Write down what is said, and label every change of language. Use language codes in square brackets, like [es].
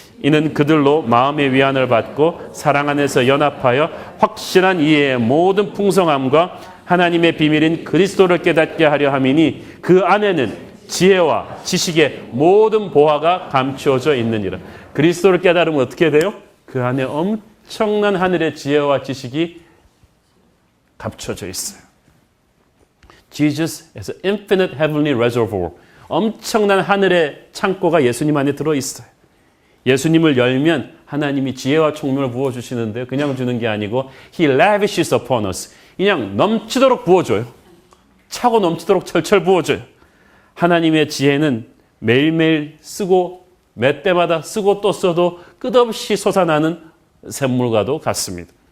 [ko] 이는 그들로 마음의 위안을 받고 사랑 안에서 연합하여 확실한 이해의 모든 풍성함과 하나님의 비밀인 그리스도를 깨닫게 하려 함이니 그 안에는 지혜와 지식의 모든 보화가 감추어져 있느니라. 그리스도를 깨달으면 어떻게 돼요? 그 안에 엄청난 하늘의 지혜와 지식이 감춰져 있어요. [en] Jesus is an infinite heavenly reservoir. [ko] 엄청난 하늘의 창고가 예수님 안에 들어있어요. 예수님을 열면 하나님이 지혜와 총명을 부어주시는데요. 그냥 주는 게 아니고 [en] He lavishes upon us. [ko] 그냥 넘치도록 부어줘요. 차고 넘치도록 철철 부어줘요. 하나님의 지혜는 매일매일 쓰고 몇 때마다 쓰고 또 써도 끝없이 솟아나는 샘물과도 같습니다.